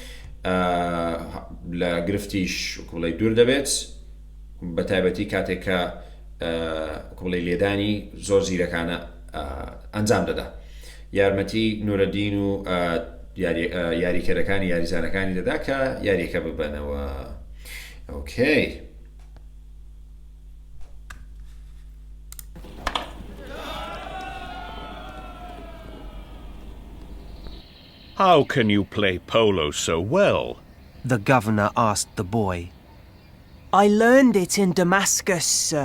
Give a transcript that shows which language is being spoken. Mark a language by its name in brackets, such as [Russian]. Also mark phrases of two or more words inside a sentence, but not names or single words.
[Central Kurdish] لە گرفتیش کوڵی دوور دەبێت بە تایبەتی کاتێککە کوڵی لێدانی زۆر زیرەکانە ئەنجام دەدا یارمەتی نورەدین و یاریکەرەکانی یاریزانەکانی دەدا کە یاریەکە ببەنەوە ئۆکەی [English] How can you play polo so well? The governor asked the boy. I learned it in Damascus, sir.